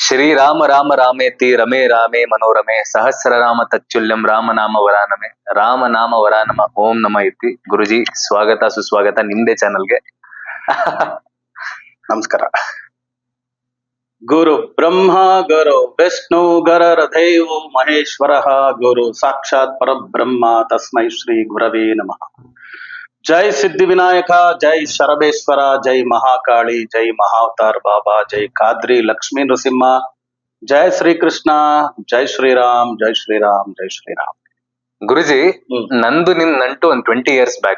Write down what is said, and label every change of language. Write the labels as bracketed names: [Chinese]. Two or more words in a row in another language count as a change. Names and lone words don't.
[Sanskrit] ಶ್ರೀರಾಮ ರಾಮ ರಾಮೇತಿ ರಮೇ ರಾಮೇ ಮನೋರಮೆ ಸಹಸ್ರನಾಮ ತಚ್ಚುಲ್ಯಂ ರಾಮನಾಮ ವರಾನಮೆ ರಾಮನಾಮ ವರಾನಮ ಓಂ ನಮ ಇತಿ. [Kannada] ಗುರುಜಿ ಸ್ವಾಗತ ಸುಸ್ವಾಗತ ನಿಮ್ದೇ ಚಾನಲ್ಗೆ. ನಮಸ್ಕಾರ. [Sanskrit] ಗುರು ಬ್ರಹ್ಮ ಗುರು ವಿಷ್ಣು ಗರರಧೈವೋ ಮಹೇಶ್ವರ ಗುರು ಸಾಕ್ಷಾತ್ ಪರಬ್ರಹ್ಮ ತಸ್ಮೈ ಶ್ರೀ ಗುರವೇ ನಮಃ. [Kannada] ಜೈ ಸಿದ್ಧಿ ವಿನಾಯಕ, ಜೈ ಶರಬೇಶ್ವರ, ಜೈ ಮಹಾಕಾಳಿ, ಜೈ ಮಹಾವತಾರ್ ಬಾಬಾ, ಜೈ ಖಾದ್ರಿ ಲಕ್ಷ್ಮೀ ನೃಸಿಂಹ, ಜೈ ಶ್ರೀಕೃಷ್ಣ, ಜೈ ಶ್ರೀರಾಮ್, ಜೈ ಶ್ರೀರಾಮ್, ಜೈ ಶ್ರೀರಾಮ್. ಗುರುಜಿ, ನಂದು ನಿಮ್ ನಂಟು ಒಂದ್ 20 years ಬ್ಯಾಕ್.